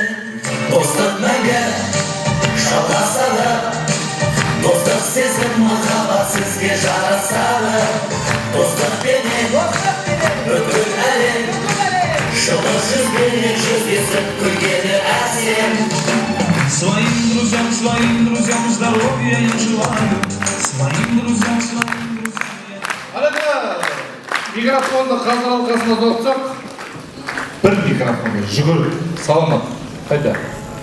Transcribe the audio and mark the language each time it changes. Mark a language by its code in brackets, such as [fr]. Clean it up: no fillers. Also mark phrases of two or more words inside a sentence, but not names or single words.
[kk] Достық мәңгі жалғасады, достық сезім махаббат сізге жарасады. Достықпенен бүкіл әлем, жылы жүзбенен жүздесіп күлгені әсем. [ru] Своим друзьям здоровья я желаю. Своим друзьям. [kk] Алады, микрофонды қазір алқасына соқсақ, бір микрофонға жүгір, саламат, қайда?